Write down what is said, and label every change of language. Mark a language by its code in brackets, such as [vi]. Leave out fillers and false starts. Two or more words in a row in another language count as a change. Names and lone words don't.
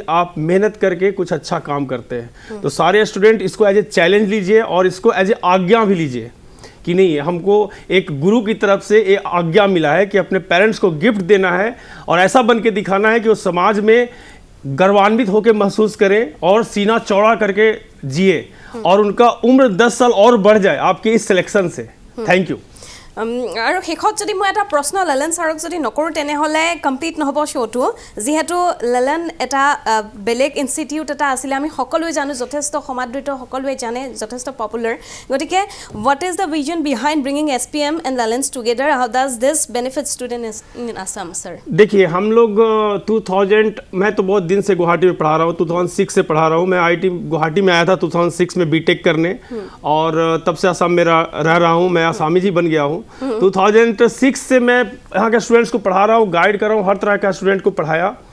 [hi] आप मेहनत करके कुछ अच्छा काम करते हैं तो सारे स्टूडेंट इसको [en] as a challenge [hi] लीजिए और इसको [en] as a [hi] आज्ञा भी लीजिए कि नहीं हमको एक गुरु की तरफ से ये आज्ञा मिला है कि अपने पेरेंट्स को गिफ्ट देना है और ऐसा बन के दिखाना है कि वो समाज में गर्वान्वित होकर महसूस करें और सीना चौड़ा करके जिए और उनका उम्र 10 साल और बढ़ जाए आपके इस सिलेक्शन से [en] thank you [as] আৰু শেষত যদি মই এটা প্ৰশ্ন লালেন ছাৰক যদি নকৰোঁ তেনেহ'লে কমপ্লিট নহ'ব শ্ব'টো যিহেতু লালেন এটা বেলেগ ইনষ্টিটিউট এটা আছিলে আমি সকলোৱে জানো যথেষ্ট সমাদৃত সকলোৱে জানে যথেষ্ট পপুলাৰ গতিকে [en] what is the vision behind bringing SPM and Lalen's together how does this benefit student in Assam [as] सर [hi] देखिए हम लोग 2000 मैं तो बहुत दिन से गुवाहाटी में पढ़ा रहा हूँ 2006 से पढ़ा रहा हूँ मैं IIT गुवाहाटी में आया था 2006 में BTech करने और तब से असम में रह रहा हूँ मैं आसामी जी बन गया हूँ 2006 से मैं यहाँ के स्टूडेंट्स को पढ़ा रहा हूँ गाइड कर रहा हूँ हर तरह का स्टूडेंट को पढ़ाया